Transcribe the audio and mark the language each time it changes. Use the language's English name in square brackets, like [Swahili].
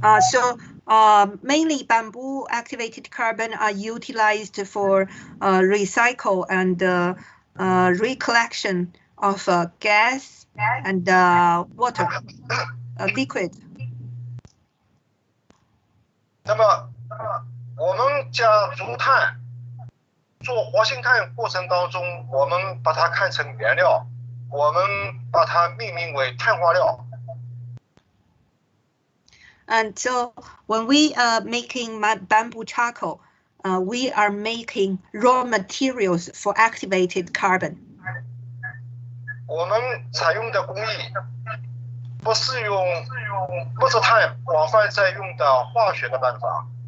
[English] So mainly bamboo activated carbon are utilized for recycle and recollection of gas and water, liquid. [Chinese] 那么我们将竹炭做活性炭过程当中，我们把它看成原料，我们把它命名为碳化料。 [English] And so when we are making bamboo charcoal, we are making raw materials for activated carbon. [Chinese] 我们采用的工艺不是用木质炭广泛在用的化学的办法。